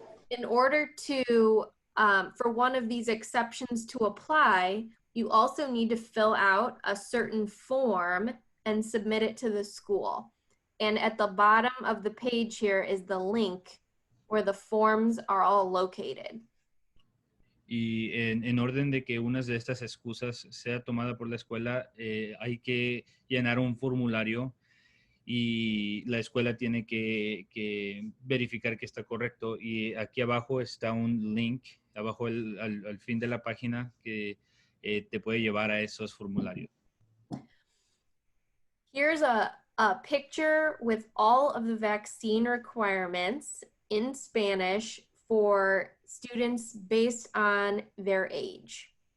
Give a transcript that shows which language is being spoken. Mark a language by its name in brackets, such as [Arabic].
[English] In order to, for one of these exceptions to apply, you also need to fill out a certain form and submit it to the school. And at the bottom of the page here is the link where the forms are all located. [Spanish] Y en orden de que una de estas excusas sea tomada por la escuela, hay que llenar un formulario y la escuela tiene que verificar que está correcto. Y aquí abajo está un link, abajo al fin de la página, que te puede llevar a esos formularios. [English] Here's a picture with all of the vaccine requirements in Spanish for students based on their age.